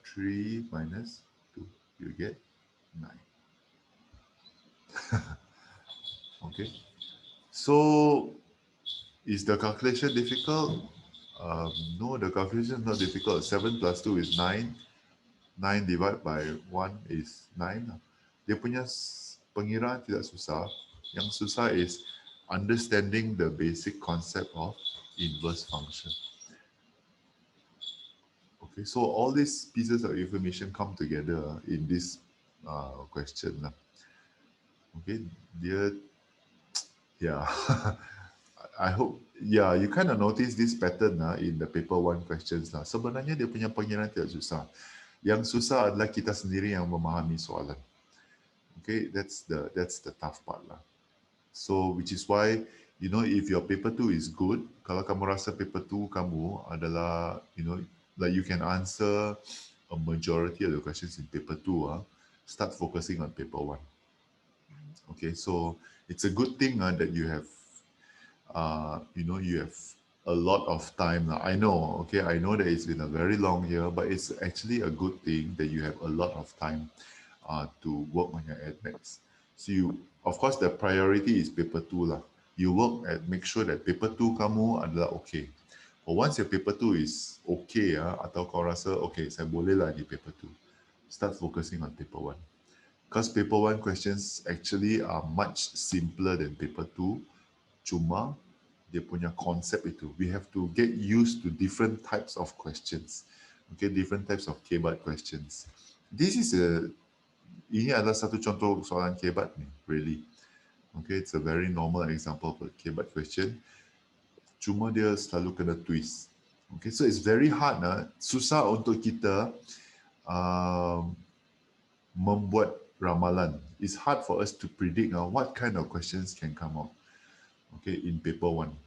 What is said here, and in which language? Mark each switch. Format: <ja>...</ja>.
<en>3 minus 2. You get 9. Okay. So, is the calculation difficult? No, the calculation is not difficult. 7 plus 2 is 9. 9 divided by 1 is 9.</en> <ms>Dia punya pengiraan tidak susah. Yang susah</ms> <en>is understanding the basic concept of inverse function. Okay, so all these pieces of information come together in this question. Okay, yeah. I hope, yeah, you kind of notice this pattern in the paper 1 questions.</en> <ms>Sebenarnya dia punya pengiraan tidak susah. Yang susah adalah kita sendiri yang memahami soalan.</ms> <en>Okay, that's the tough part lah. So which is why, you know, if your paper 2 is good,</en> <ms>kalau kamu rasa paper 2 kamu adalah,</ms> <en>you know, like you can answer a majority of the questions in paper 2, start focusing on paper 1. Okay, so it's a good thing that you have, you know, you have a lot of time. I know, okay, I know that it's been a very long year, but it's actually a good thing that you have a lot of time to work on your admits. So you, of course, the priority is paper 2 lah. You work and make sure that paper 2</en> <ms>kamu adalah</ms> <en>okay. But once your paper 2 is okay,</en> <ms>atau kau rasa okay, saya boleh lah di paper</ms> <en>2, start focusing on paper 1. Because paper 1 questions actually are much simpler than paper 2.</en> <ms>Cuma dia punya konsep itu.</ms> <en>We have to get used to different types of questions. Okay, different types of K-BAT questions. This is</en> <ms>ini adalah satu contoh soalan K-BAT ni, really.</ms> <en>Okay, it's a very normal example of a K-BAT question.</en> <ms>Cuma dia selalu kena twist.</ms> <en>Okay, so it's very hard,</en> <ms>susah untuk kita membuat ramalan.</ms> <en>It's hard for us to predict what kind of questions can come out. Okay, in paper 1.</en>